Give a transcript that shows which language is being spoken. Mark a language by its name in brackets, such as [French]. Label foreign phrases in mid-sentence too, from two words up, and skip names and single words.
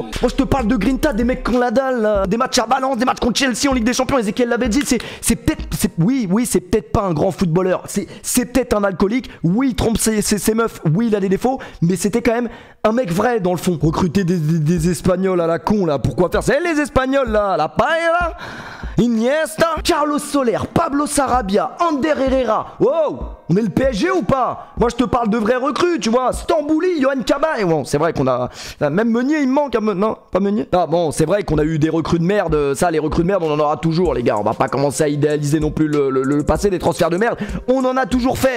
[French] Moi je te parle de Grinta, des mecs qui ont la dalle, des matchs à balance, des matchs contre Chelsea en Ligue des Champions. Ezequiel l'avait dit, c'est peut-être, oui c'est peut-être pas un grand footballeur, c'est peut-être un alcoolique, oui il trompe ses meufs, oui il a des défauts, mais c'était quand même un mec vrai dans le fond. Recruter des Espagnols à la con là, pourquoi faire? C'est les Espagnols là, la paella, Iniesta, Carlos Soler, Pablo Sarabia, Ander Herrera. Wow, on est le PSG ou pas? Moi je te parle de vrais recrues, tu vois. Stambouli, Yohan Kaba. Et bon, c'est vrai qu'on a même Meunier, il me manque. Non, pas Meunier. Ah bon, c'est vrai qu'on a eu des recrues de merde. Ça, les recrues de merde, on en aura toujours, les gars. On va pas commencer à idéaliser non plus le passé des transferts de merde. On en a toujours fait.